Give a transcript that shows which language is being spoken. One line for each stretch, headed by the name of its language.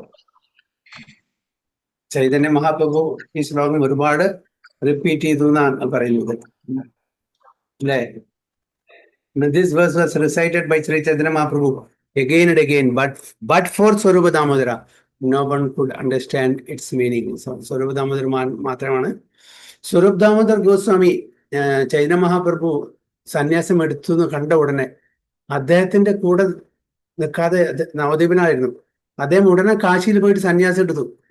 Malayalam: പോ ചൈതന്യ മഹാപ്രഭു ഈ ശ്ലോകം ഒരുപാട് റിപ്പീറ്റ് ചെയ്തു എന്നാണ് പറയുന്നത്, അല്ലേ?
English: This verse was recited by Sri Chaitanya Mahaprabhu again and again, but for Swarupa Damodara, no one could understand its meaning.
Malayalam: So, Swarupa Damodara മാത്രമാണ്. സ്വരൂപ് ദാമോദർ ഗോസ്വാമി ചൈതന്യ മഹാപ്രഭു സന്യാസം എടുത്തു എന്ന് കണ്ട ഉടനെ അദ്ദേഹത്തിന്റെ കൂടെ നിൽക്കാതെ നവദ്വീപനായിരുന്നു. അദ്ദേഹം ഉടനെ കാശിയിൽ പോയിട്ട് സന്യാസം എടുത്തു.